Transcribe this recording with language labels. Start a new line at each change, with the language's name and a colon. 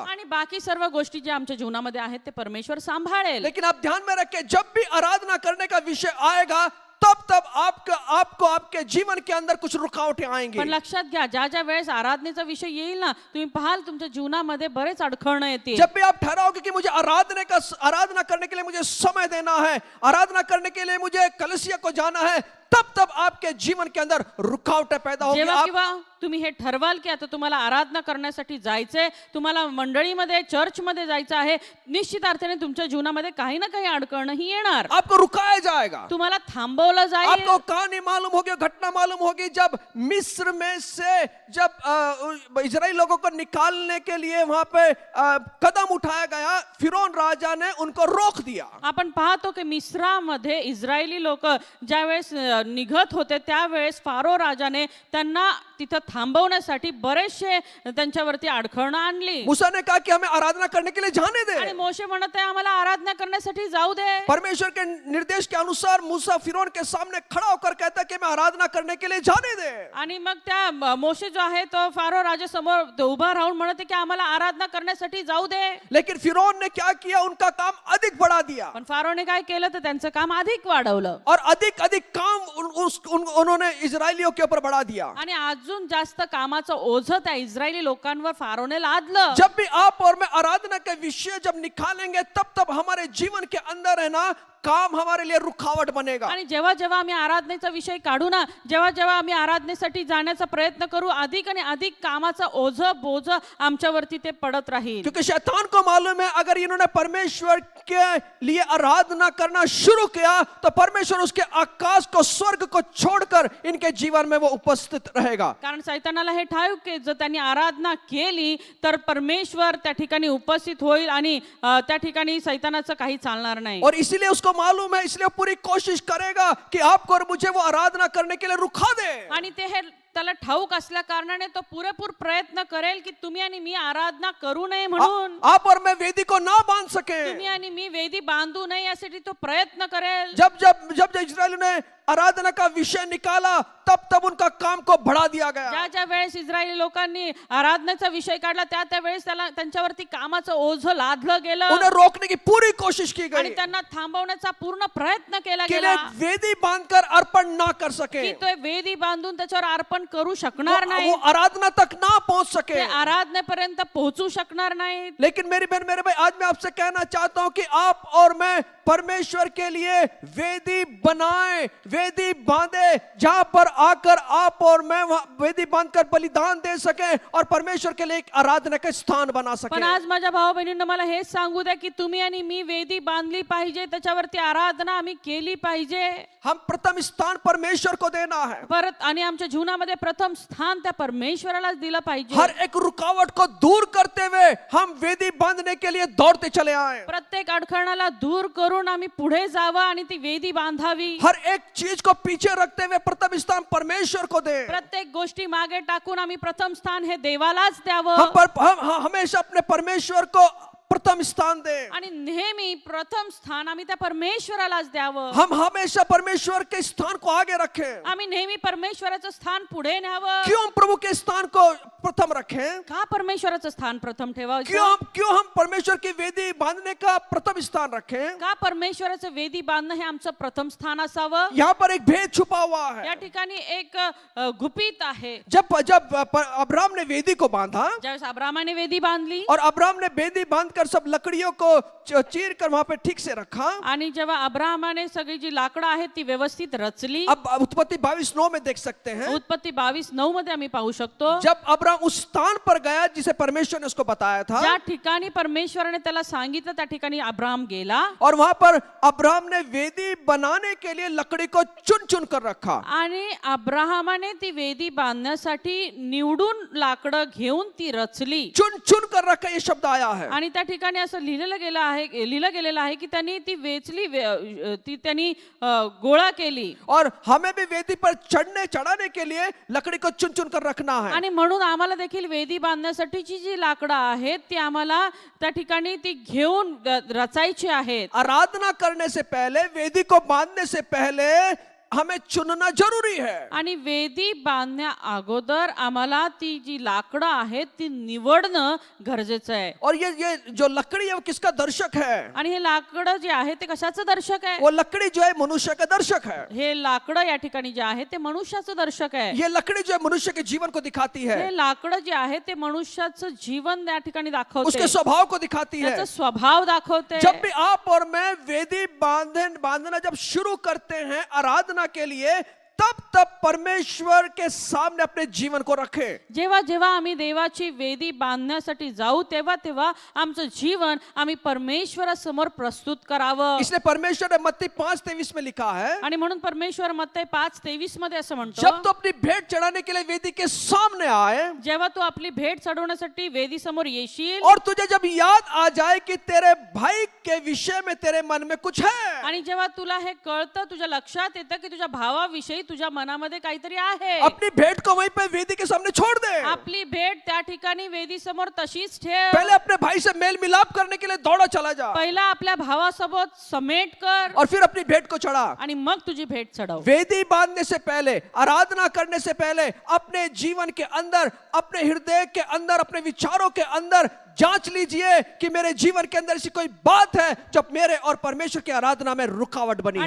Marathi: आणि बाकी सर्व गोष्टी ज्या आमच्या जीवनामध्ये आहेत ते परमेश्वर सांभाळेल.
Hindi: लेकिन आप ध्यान में रखें, जब भी आराधना करने का विषय आएगा तब आपको आपके जीवन के अंदर कुछ रुकावटें आएंगी।
Marathi: पण लक्षात घ्या, ज्या वेळेस आराधनेचा विषय येईल ना, तुम्ही पाहाल तुमच्या जीवनामध्ये बरेच अडखळणं येतील.
Hindi: जब भी आप ठहराओगे कि मुझे आराधना करने के लिए मुझे समय देना है, आराधना करने के लिए मुझे कलीसिया को जाना है, तब आपके जीवन के अंदर रुकावटें पैदा होगी।
Marathi: जेव्हा किंवा तुम्ही हे ठरवाल की आता तुम्हाला आराधना करण्यासाठी जायचंय, तुम्हाला मंडळीमध्ये चर्चमध्ये जायचं आहे, निश्चित अर्थाने तुमच्या जीवनामध्ये काही ना काही अडकणं ही येणार.
Hindi: आपको रुकाया जाएगा,
Marathi: तुम्हाला थांबवलं जाईल.
Hindi: आपको कहानी मालूम होगी, घटना मालूम होगी, जब मिस्र में से जब इजराइल लोगों को निकालने के लिए वहां पे कदम उठाया गया, फिरौन राजा ने उनको रोक दिया।
Marathi: आपण पाहतो की मिस्रामध्ये इस्रायली लोक ज्यावेळेस निघत होते त्यावेळेस फारो राजाने त्यांना तिथं थांबवण्यासाठी बरेचसे त्यांच्यावरती अडखळणं आणली.
Hindi: मूसा ने कहा कि हमें आराधना करने के लिए जाने
Marathi: आणि
Hindi: दे।
Marathi: मोशे म्हणत आहे आम्हाला आराधना करण्यासाठी जाऊ दे.
Hindi: परमेश्वर के निर्देश के अनुसार मूसा फिरौन के सामने खड़ा होकर कहता है कि मैं आराधना करने के लिए जाने दे।
Marathi: आणि मग त्या मोशे जो आहे तो फारो राजा समोर उभा राहून म्हणत आहे की आम्हाला आराधना करण्यासाठी जाऊ दे.
Hindi: लेकिन फिरौन ने क्या किया, उनका काम अधिक बढ़ा दिया
Marathi: पण फारोने काय केलं तर त्यांचं काम अधिक वाढवलं
Hindi: और अधिक काम उन्होंने इजरायलियों के ऊपर बढ़ा दिया।
Marathi: आणि अजून जास्त कामाचं ओझं त्या इस्रायली लोकांवर फारोने लादलं.
Hindi: जब भी आप और मैं आराधना के विषय जब निकालेंगे तब हमारे जीवन के अंदर है ना, काम हमारे लिए रुकावट बनेगा।
Marathi: आणि जेव्हा जेव्हा आम्ही आराधनेचा विषय काढू ना, जेव्हा आम्ही आराधनेसाठी जाण्याचा प्रयत्न करू, अधिक आणि अधिक कामाचा ओझं बोझ आमच्यावरती ते पडत राहील.
Hindi: क्योंकि शैतान को मालूम है अगर इन्होंने परमेश्वर के लिए आराधना करना शुरू किया तो परमेश्वर उसके आकाश को, स्वर्ग को छोड़कर इनके जीवन में वो उपस्थित रहेगा।
Marathi: कारण सैतानाला हे ठाऊक की जर त्यांनी आराधना केली तर परमेश्वर त्या ठिकाणी उपस्थित होईल आणि त्या ठिकाणी सैतानाचं काही चालणार नाही.
Hindi: और इसीलिए उसको मालूम है, इसलिए पूरी कोशिश करेगा कि आपको और मुझे वो आराधना करने के लिए रुका दे।
Marathi: आणि ते हे त्याला ठाऊक असल्या कारणाने तो पुरेपूर प्रयत्न करेल की तुम्ही आणि मी आराधना करू नये म्हणून,
Hindi: आप और मैं वेदी को ना बांध सके।
Marathi: तुम्ही आणि मी वेदी बांधू नये यासाठी तो प्रयत्न करेल.
Hindi: जब इस्राएलियों ने आराधना का विषय निकाला तब उनका काम को बढ़ा दिया गया।
Marathi: ज्या वेळेस इस्रायली लोकांनी आराधनेचा विषय काढला त्या वेळेस त्याला त्यांच्यावरती कामाचं ओझं लादलं गेलं.
Hindi: उन्हें रोकने की पूरी कोशिश की
Marathi: आणि
Hindi: गई
Marathi: त्यांना थांबवण्याचा पूर्ण प्रयत्न केला
Hindi: कि
Marathi: गेला
Hindi: वेदी बांधकर अर्पण ना कर सके,
Marathi: की तो वेदी बांधून त्याच्यावर अर्पण करू शकणार नाही,
Hindi: वो आराधना तक ना पहुंच सके।
Marathi: ते आराधनेपर्यंत पोहोचू शकणार नाही.
Hindi: लेकिन मेरी बहन मेरे भाई, आज मैं आपसे कहना चाहता हूं कि आप और मैं परमेश्वर के लिए वेदी बनाएं, वेदी बांधे, जहां पर आकर आप और मैं वेदी बांधकर बलिदान दे सके और परमेश्वर के लिए एक आराधना का स्थान बना सके।
Marathi: पण आज माझ्या भाऊ बहिणींना मला हेच सांगू द्या की तुम्ही आणि मी वेदी बांधली पाहिजे, त्याच्यावरती आराधना आम्ही केली पाहिजे.
Hindi: हम प्रथम स्थान परमेश्वर को देना है।
Marathi: परत आणि आमच्या जीवनामध्ये प्रथम स्थान त्या परमेश्वरालाच दिलं पाहिजे.
Hindi: हर एक रुकावट को दूर करते हुए हम वेदी बांधने के लिए दौड़ते चले आए।
Marathi: प्रत्येक अडखळणाला दूर करून आम्ही पुढे जावं आणि ती वेदी बांधावी.
Hindi: हर एक चीज को पीछे रखते हुए प्रथम स्थान परमेश्वर को दे।
Marathi: प्रत्येक गोष्टी मागे टाकून आम्ही प्रथम स्थान हे देवालाच द्यावं.
Hindi: हम हमेशा अपने परमेश्वर को प्रथम स्थान दें।
Marathi: आणि नेहमी प्रथम स्थान आम्ही त्या परमेश्वरालाच द्यावं.
Hindi: हम हमेशा परमेश्वर के स्थान को आगे रखें।
Marathi: आम्ही नेहमी परमेश्वराचं स्थान पुढे न्यावं.
Hindi: क्यों हम प्रभु के स्थान को प्रथम रखें?
Marathi: का परमेश्वराचं स्थान प्रथम ठेवायचं?
Hindi: क्यों हम परमेश्वर की वेदी बांधने का प्रथम स्थान रखें?
Marathi: का परमेश्वराचं वेदी बांधणं हे आमचं प्रथम स्थान असावं?
Hindi: यहाँ पर एक भेद छुपा हुआ
Marathi: या
Hindi: है।
Marathi: ठिकाणी एक गुपित आहे.
Hindi: जब अब्राम ने वेदी को बांधा
Marathi: ज्यावेळेस अब्रामाने वेदी बांधली
Hindi: और अब्राम ने वेदी बांधकर सब लकड़ियों को चीर कर वहां पे ठीक से रखा।
Marathi: आणि जेव्हा अब्रामाने सगळी जी लाकडं आहेत ती व्यवस्थित रचली.
Hindi: अब उत्पत्ति 22:9 में देख सकते हैं,
Marathi: उत्पत्ती 22:9 मध्ये आम्ही पाहू शकतो.
Hindi: जब अब्राम उस स्थान पर गया जिसे परमेश्वर ने उसको बताया था,
Marathi: ज्या ठिकाणी परमेश्वराने त्याला सांगितलं त्या ठिकाणी अब्राम गेला.
Hindi: और वहां पर अब्राम ने वेदी बनाने के लिए लकड़ी को चुन चुन कर रखा।
Marathi: आणि अब्राहमाने ती वेदी बांधण्यासाठी निवडून लाकडं घेऊन ती रचली.
Hindi: चुन चुन कर रखा, ये शब्द आया है।
Marathi: आणि त्या ठिकाणी असं लिहिलं गेलेलं आहे की त्यांनी ती वेचली, ती त्यांनी गोळा केली.
Hindi: और हमें भी वेदी पर चढ़ाने के लिए लकड़ी को चुन चुन कर रखना है।
Marathi: आणि म्हणून आम्हाला देखील वेदी बांधण्यासाठीची जी लाकडं आहेत ती आम्हाला त्या ठिकाणी ती घेऊन रचायची आहेत.
Hindi: आराधना करने से पहले, वेदी को बांधने से पहले हमें चुनना जरूरी है।
Marathi: आणि वेदी बांधण्या अगोदर आम्हाला ती जी लाकडं आहेत ती निवडणं गरजेचं आहे.
Hindi: और ये जो लकड़ी है वो किसका दर्शक है?
Marathi: आणि हे लाकडं जे आहे ते कशाचं दर्शक आहे?
Hindi: वो लकड़ी जो है मनुष्य का दर्शक है।
Marathi: हे लाकडं या ठिकाणी जे आहे ते मनुष्याचं दर्शक आहे.
Hindi: ये लकड़ी जो है मनुष्य के जीवन को दिखाती है,
Marathi: हे लाकडं जे आहे ते मनुष्याचं जीवन या ठिकाणी दाखवते,
Hindi: उसके स्वभाव को दिखाती है।
Marathi: त्याचा स्वभाव दाखवते.
Hindi: जब भी आप और मैं वेदी बांधना जब शुरू करते हैं आराधना के लिए, तब परमेश्वर के सामने अपने जीवन को रखें।
Marathi: जेव्हा जेव्हा आम्ही देवाची वेदी बांधण्यासाठी जाऊ तेव्हा आमचं जीवन आम्ही परमेश्वरासमोर प्रस्तुत करावं.
Hindi: इसलिए परमेश्वर ने मत्ती 5:23 में लिखा है,
Marathi: आणि म्हणून परमेश्वर मत्ती 5:23 मध्ये असं म्हणतो,
Hindi: जब तो अपनी भेंट चढ़ाने के लिए वेदी के सामने आए
Marathi: जेव्हा तू आपली भेट चढवण्यासाठी वेदी समोर येशील
Hindi: और तुझे जब याद आ जाए कि तेरे भाई के विषय में तेरे मन में कुछ है,
Marathi: आणि जेव्हा तुला हे कळतं, तुझ्या लक्षात येतं की तुझ्या भावाविषयी तुझ्या मनामध्ये काहीतरी आहे,
Hindi: अपनी भेंट को वहीं पे वेदी के सामने छोड़ दे।
Marathi: आपली भेट त्या ठिकाणी वेदी समोर तशीच ठेव.
Hindi: पहले अपने भाई से मेल मिलाप करने के लिए दौड़ा चला जा,
Marathi: पहिला आपल्या भावासोबत समेट कर
Hindi: और फिर अपनी भेंट को चढ़ा।
Marathi: आणि मग तुझी भेट चढव.
Hindi: वेदी बांधने से पहले, आराधना करने से पहले अपने जीवन के अंदर, अपने हृदय के अंदर, अपने विचारों के अंदर जांच लीजिए कि मेरे जीवन के अंदर ऐसी कोई बात है जो मेरे और परमेश्वर की आराधना में रुकावट बनी